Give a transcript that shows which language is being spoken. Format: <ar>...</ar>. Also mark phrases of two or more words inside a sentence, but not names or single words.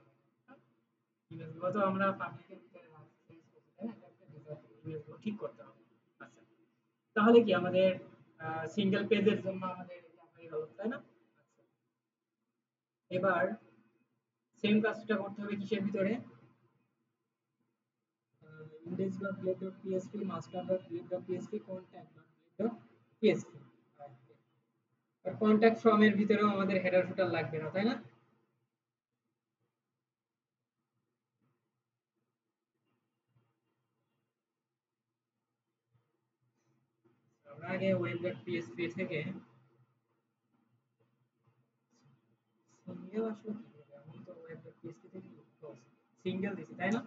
<bn>ইমেজগুলো তো আমরা পাবলিকের ভিতরে চেঞ্জ করতে তাই না, ইমেজগুলো ঠিক করতে হবে। আচ্ছা তাহলে কি আমাদের সিঙ্গেল পেজের জন্য আমাদের এটা হয়ে গেল তাই না। আচ্ছা এবার সেম কাজটা করতে হবে কিসের ভিতরে index.blade.php master.blade.php contact.blade.php আর কন্টাক্ট ফর্ম এর ভিতরেও আমাদের</bn> <en>header footer</en> <bn>লাগবে না তাই না। আমরা আগে web.php থেকে সিঙ্গেল আসলে কি হবে আমি তো web.php থেকে সিঙ্গেল দিছি তাই না।</bn>